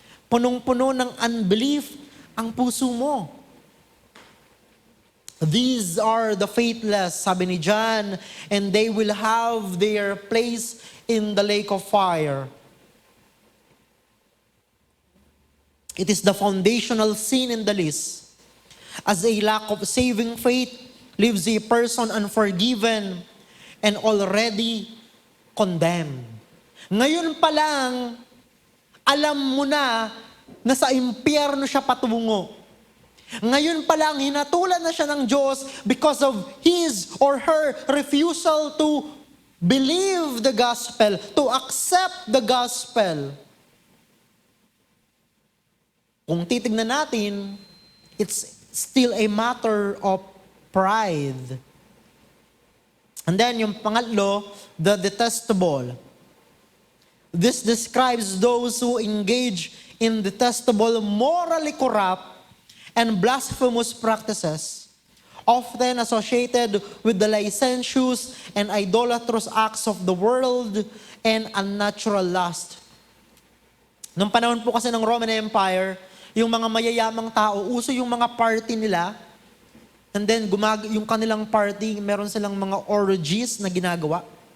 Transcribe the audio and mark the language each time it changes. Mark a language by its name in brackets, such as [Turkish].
[Filipino] Punong-puno ng unbelief ang puso mo. [English] These are the faithless, [Filipino] sabi ni John, [English] and they will have their place in the lake of fire. It is the foundational sin in the list. As a lack of saving faith leaves a person unforgiven and already condemned. [Filipino] Ngayon pa lang, alam mo na sa impyerno siya patungo. Ngayon pa lang, hinatulan na siya ng Diyos [English] because of his or her refusal to believe the gospel, to accept the gospel. [Filipino] Kung titignan natin, [English] it's still a matter of pride. And then [Filipino] yung pangatlo, [English] the detestable. This describes those who engage in detestable, morally corrupt, and blasphemous practices, often associated with the licentious and idolatrous acts of the world and unnatural lust. [Filipino] Nung panahon po kasi ng Roman Empire, yung mga mayayamang tao, uso yung mga party nila, and then yung kanilang party, meron silang mga orgies na ginagawa.